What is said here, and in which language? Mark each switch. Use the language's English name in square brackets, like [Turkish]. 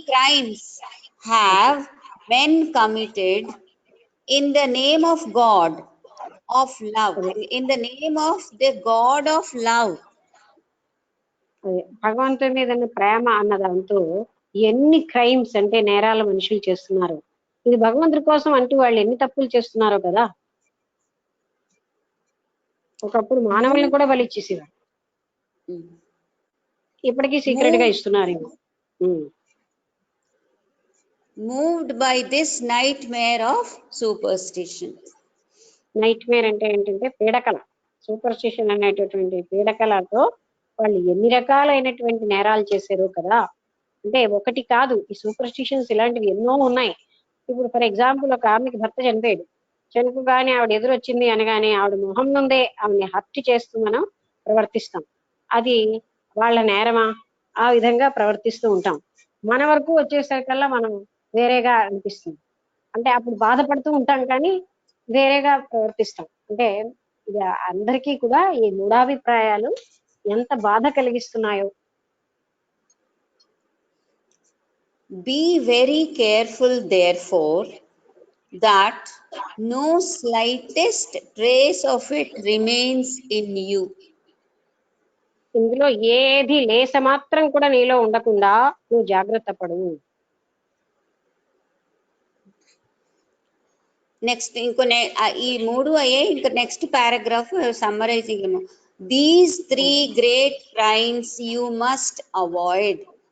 [English] crimes have men committed in the name of God of love, in the name of the God of love. [Telugu] భగవంతుడి మీద ప్రేమ అన్నదంటూ ఎన్ని crimes అంటే నేరాల మనుషులు చేస్తున్నారు. ఇది భగవంతుడి కోసం అంటూ వాళ్ళు ఎన్ని తప్పులు చేస్తున్నారో కదా. ఒకప్పుడు మానవుల్ని కూడా బలిచ్చేసేవారు, ఇప్పటికీ సీక్రెట్ గా ఇస్తున్నారు. [English] Moved by this nightmare of superstition. [Telugu] Nightmare అంటే ఏంటంటే పీడకల. సూపర్స్టిషన్ అనేటటువంటి పీడకలతో వాళ్ళు ఎన్ని రకాలైనటువంటి నేరాలు చేశారు కదా. అంటే ఒకటి కాదు, ఈ సూపర్స్టిషన్స్ ఇలాంటివి ఎన్నో ఉన్నాయి. ఇప్పుడు [English] for example [Telugu] ఒక ఆమెకి భర్త చనిపోయాడు, చనిపోగానే ఆవిడ ఎదురొచ్చింది అనగానే ఆవిడ మొహం నుండే ఆవిడని హత్య చేస్తూ మనం ప్రవర్తిస్తాం. అది వాళ్ళ నేరమా? ఆ విధంగా ప్రవర్తిస్తూ ఉంటాం. మన వరకు వచ్చేసరికల్లా మనం వేరేగా అనిపిస్తుంది. అంటే అప్పుడు బాధపడుతూ ఉంటాం కానీ వేరేగా ప్రవర్తిస్తాం. అంటే ఇది అందరికీ కూడా ఈ మూఢాభిప్రాయాలు ఎంత బాధ కలిగిస్తున్నాయో. [English] Be very careful, therefore, that no slightest trace of it remains in you. [Telugu] ఇందులో ఏది లేస మాత్రం కూడా నీలో ఉండకుండా నువ్వు జాగ్రత్త పడు. నెక్స్ట్ ఈ 3 అయ్యే ఇంకా [English] Next paragraph summarising. These 3 great crimes you must avoid.